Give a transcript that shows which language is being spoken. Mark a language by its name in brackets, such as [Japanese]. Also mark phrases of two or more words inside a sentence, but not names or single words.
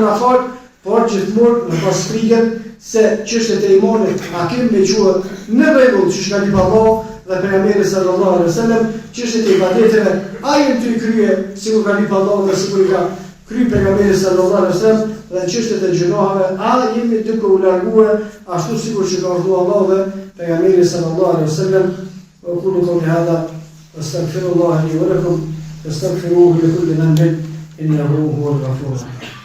[Albanian] na fal, por gjithmonë në pas frikën se çështjet e imanit a kemi me quhet në rregull që shka lipa Allah dhe pejgamberi [Arabic] صلى الله عليه وسلم, [Albanian] çështjet e ibadeteve ajën të krye sikur ka lipa Allah dhe sikur ka kry pejgamberi [Arabic] صلى الله عليه وسلم, [Albanian] dhe çështjet e gjinohave a jemi duke u larguar ashtu sikur që ka urdhëruar Allah dhe pejgamberi [Arabic] صلى الله عليه وسلم. وقولوا قولي هذا أستغفر الله لي ولكم فاستغفروه لكل ذنب إنه هو الغفور.